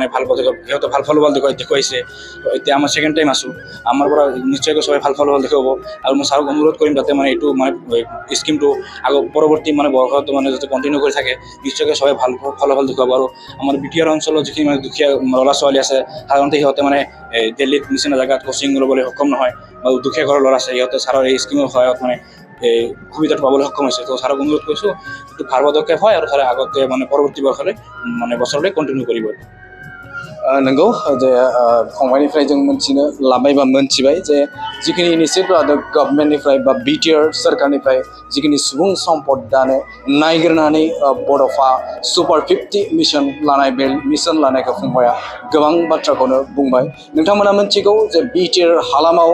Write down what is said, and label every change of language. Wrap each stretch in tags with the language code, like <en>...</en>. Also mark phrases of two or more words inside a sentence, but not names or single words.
<as>ভাল পদক্ষেপ সিহঁতে ভাল ফলাফল দেখুৱাইছে এতিয়া আমাৰ</as> <en>second time</en> <as>আছোঁ আমাৰ পৰা নিশ্চয়কৈ সবাই ভাল ফলাফল দেখুৱাব আৰু মই ছাৰক অনুৰোধ কৰিম যাতে মানে এইটো মানে স্কিমটো পৰৱৰ্তী মানে বৰ্ষতো মানে যাতে কণ্টিনিউ কৰি থাকে নিশ্চয়কৈ সবাই ভাল ফলাফল দেখুৱাব আৰু আমাৰ বিটিআৰ অঞ্চলত যিখিনি মানে দুখীয়া ল'ৰা ছোৱালী আছে সাধাৰণতে সিহঁতে মানে দিল্লীত নিচিনা জেগাত কোচিং ল'বলৈ সক্ষম নহয় বা দুখীয়া ঘৰৰ ল'ৰা আছে সিহঁতে ছাৰৰ এই স্কিমৰ সহায়ত মানে এই সুবিধাটো পাবলৈ সক্ষম হৈছে তো ছাৰক অনুৰোধ কৰিছোঁ এইটো ভাল পদক্ষেপ হয় আৰু ছাৰে আগতে মানে পৰৱৰ্তী বৰ্ষলৈ মানে বছৰলৈ কণ্টিনিউ কৰিব</as> <brx>नंगौ जे फंबायनिफ्राय जों मोनथिनो लाबाय बा मोनथिबाय जे जिखिनि इनिसियेटिभ लादों गभर्नमेन्टनिफ्राय बा बिटिआर सरकारनिफ्राय जिखिनि सुबुं सम्पद दानो नायगिरनानै बड'फा सुपार 50 मिशन लानाय बे मिशन लानायखौ फंबाया गोबां बाथ्राखौनो बुंबाय नोंथांमोना मोनथिगौ जे बिटिआर हालामाव</brx>